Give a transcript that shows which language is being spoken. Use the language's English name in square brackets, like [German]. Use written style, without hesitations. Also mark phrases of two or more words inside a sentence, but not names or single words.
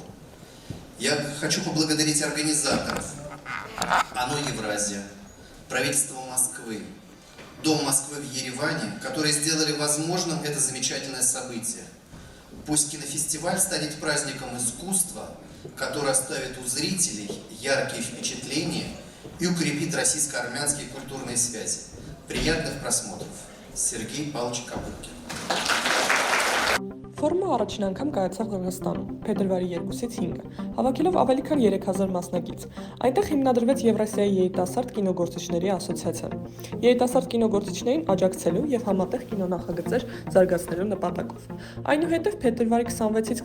[Russian] Я хочу поблагодарить организаторов ОНО «Евразия», правительство Москвы, Дом Москвы в Ереване, которые сделали возможным это замечательное событие. Пусть кинофестиваль станет праздником искусства, который оставит у зрителей яркие впечатления и укрепит российско-армянские культурные связи. Приятных просмотров. Сергей Павлович Капуткин. [Armenian] Ֆորումը առաջին անգամ կայացավ Ղրղստանում, փետրվարի 2-ից 5-ը, հավաքելով ավելի քան 3000 մասնակից։ Այնտեղ հիմնադրվեց Եվրասիայի երիտասարդ կինոգործիչների ասոցիացիան։ Երիտասարդ կինոգործիչներին աջակցելու եւ համատեղ կինոնախագծեր զարգացնելու նպատակով։ Այնուհետև փետրվարի 26-ից